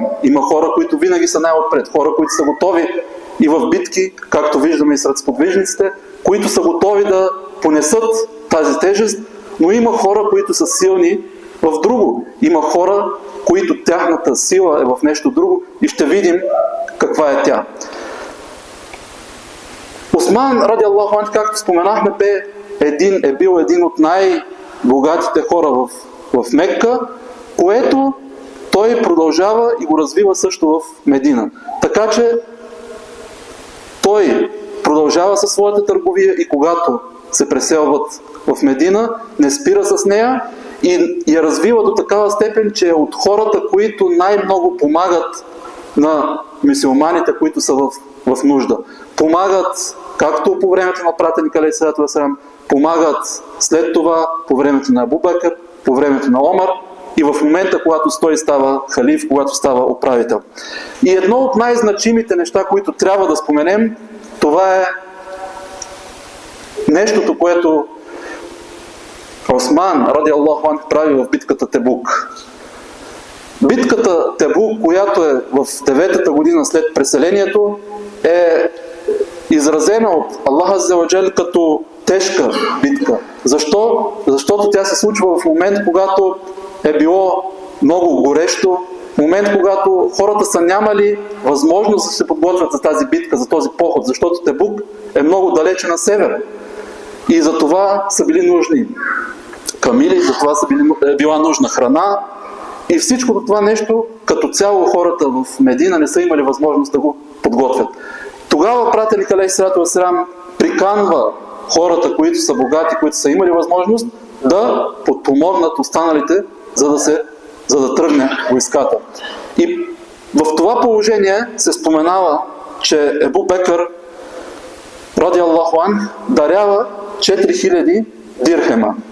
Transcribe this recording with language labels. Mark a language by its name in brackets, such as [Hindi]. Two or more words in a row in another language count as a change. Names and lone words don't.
[Bulgarian] Има хора, които винаги са най-отпред. Хора, които са готови и в битки, както виждаме и сред сподвижниците, които са готови да понесат тази тежест, но има хора, които са силни в друго. Има хора, които тяхната сила е в нещо друго и ще видим каква е тя. Осман, [Arabic] رضي الله عنه, [Bulgarian] както споменахме, е бил един от най-богатите хора в Мекка, което той продължава и го развива също в Медина. Така че той продължава със своята търговия и когато се преселват в Медина, не спира с нея и я развива до такава степен, че е от хората, които най-много помагат на мюсюлманите, които са в нужда. Помагат както по времето на пратеника [Arabic] عليه الصلاة والسلام, [Bulgarian] помагат след това по времето на Абу Бекър, по времето на Омар и в момента, когато той става халиф, когато става управител. И едно от най-значимите неща, които трябва да споменем, това е нещото, което Осман, [Arabic] رضي الله عنه, [Bulgarian] прави в битката Тебук. Битката Тебук, която е в 9-та година след преселението, е изразена от Аллах [Arabic] عز وجل [Bulgarian] като тежка битка. Защо? Защото тя се случва в момент, когато е било много горещо, момент, когато хората са нямали възможност да се подготвят за тази битка, за този поход, защото Тебук е много далече на север. И за това са били нужни камили, за това е била нужна храна и всичкото това нещо, като цяло хората в Медина не са имали възможност да го подготвят. Тогава пратеник [Arabic] عليه الصلاة والسلام [Bulgarian] приканва хората, които са богати, които са имали възможност, да подпомогнат останалите, за да тръгне войската. И в това положение се споменава, че Абу Бекър, [Arabic] رضي الله عنه, [Bulgarian] дарява 4000 дирхема.